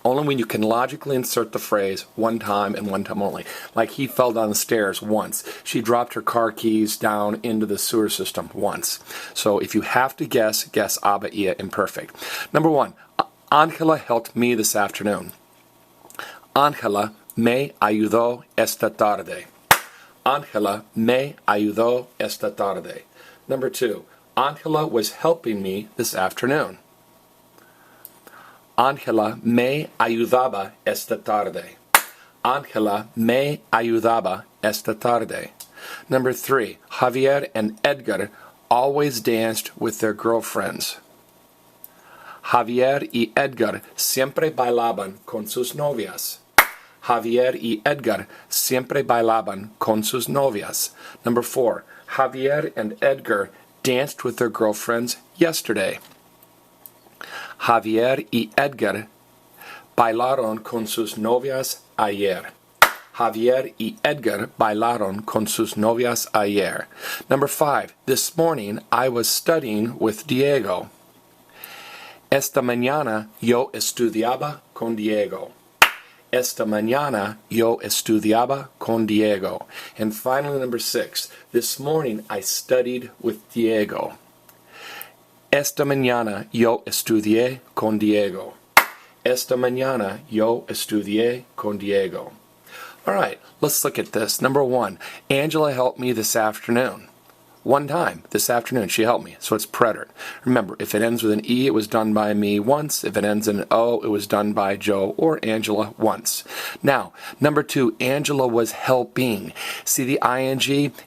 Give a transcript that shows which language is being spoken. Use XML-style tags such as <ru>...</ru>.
<en>Only when you can logically insert the phrase one time and one time only. Like he fell down the stairs once. She dropped her car keys down into the sewer system once. So if you have to guess</en> <de>aber ihr</de> <en>imperfect. Number 1, Ángela helped me this afternoon.</en> <es>Ángela me ayudó esta tarde. Ángela me ayudó esta tarde.</es> <en>Number 2, Ángela was helping me this afternoon.</en> <es>Ángela me ayudaba esta tarde. Ángela me ayudaba esta tarde.</es> <en>Number 3, Javier and Edgar always danced with their girlfriends.</en> <es>Javier y Edgar siempre bailaban con sus novias. Javier y Edgar siempre bailaban con sus novias.</es> <en>Number 4, Javier and Edgar danced with their girlfriends yesterday.</en> <es>Javier y Edgar bailaron con sus novias ayer. Javier y Edgar bailaron con sus novias ayer.</es> <en>Number 5, this morning I was studying with Diego.</en> <es>Esta mañana yo estudiaba con Diego. Esta mañana yo estudiaba con Diego.</es> <en>And finally, number 6, this morning I studied with Diego.</en> <es>Esta mañana yo estudié con Diego. Esta mañana yo estudié con Diego.</es> <en>All right, let's look at this. Number 1, Angela helped me this afternoon. One time this afternoon she helped me, so it's preterite. Remember, if it ends with an E, it was done by me once. If it ends in an O, it was done by Joe or Angela once. Now, number 2, Angela was helping. See the ing?</en>